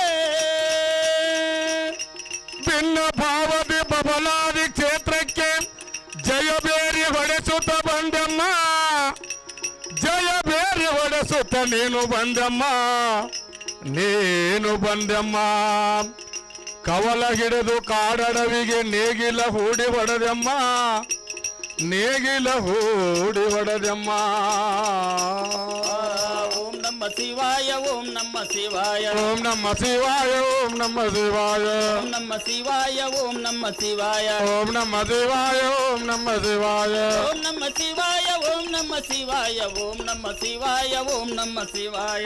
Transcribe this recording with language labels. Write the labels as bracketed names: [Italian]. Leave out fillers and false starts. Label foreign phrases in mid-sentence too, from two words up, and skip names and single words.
[Kannada] ಭಿನ್ನ ಭಾವದಿ ಬಬಲಾದಿ ಕ್ಷೇತ್ರಕ್ಕೆ ಜಯಬೇರಿ ಹೊಡೆಸುತ್ತ ಬಂದಮ್ಮ ಜಯಬೇರಿ ಹೊಡೆಸುತ್ತ ನೀನು ಬಂದಮ್ಮ ನೀನು ಬಂದಮ್ಮ ಕವಲ ಹಿಡಿದು ಕಾಡಡವಿಗೆ ನೇಗಿಲ ಹೂಡಿ ಹೊಡೆದಮ್ಮ ನೇಗಿಲ ಹೂಡಿ ಹೊಡೆದಮ್ಮ [Sanskrit] ಓಂ ನಮ ಶಿವಾಯ ಓಂ ನಮ ಶಿವಾಯ ಓಂ ನಮ್ಮ ಶಿವಾಯ ಓಂ ನಮ್ಮ ಶಿವಾಯ ಓಂ ನಮ ಶಿವಾಯ ಓಂ ನಮ ಶಿವಾಯ ಓಂ ನಮ್ಮ ಶಿವಾಯ ಓಂ ನಮ್ಮ ಶಿವಾಯ ಓಂ ನಮ ಶಿವಾಯ ಓಂ ನಮ ಶಿವಾಯ ಓಂ ನಮ ಶಿವಾಯ ಓಂ ನಮ ಶಿವಾಯ